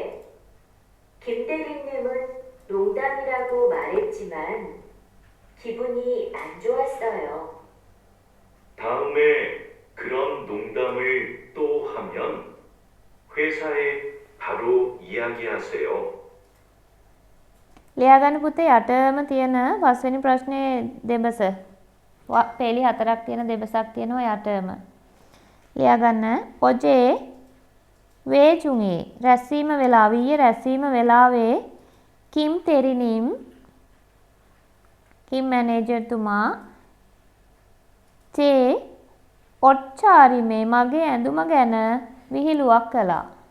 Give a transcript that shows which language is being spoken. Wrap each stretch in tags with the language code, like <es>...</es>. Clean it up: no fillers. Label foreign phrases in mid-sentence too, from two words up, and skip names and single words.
<ko>김대리님은 농담이라고 말했지만 기분이 안 좋았어요. 다음에 그런 농담을 또 하면 회사에 바로 이야기하세요.</ko> <si>ලියාගන්න පුතේ යටම තියෙන 5 වෙනි ප්‍රශ්නේ දෙබස. පේලි 4ක් තියෙන දෙබසක් තියෙනවා යටම. ලියාගන්න.</si> <ko>어제 회의에</ko> <si>රැස්වීම වෙලාව ඊයේ රැස්වීම වෙලාවේ කිම් තෙරිනිම් කිම් මැනේජර්තුමා</si> <ko>제 옷차림에</ko> <si>මගේ ඇඳුම ගැන විහිළුවක් කළා.</si>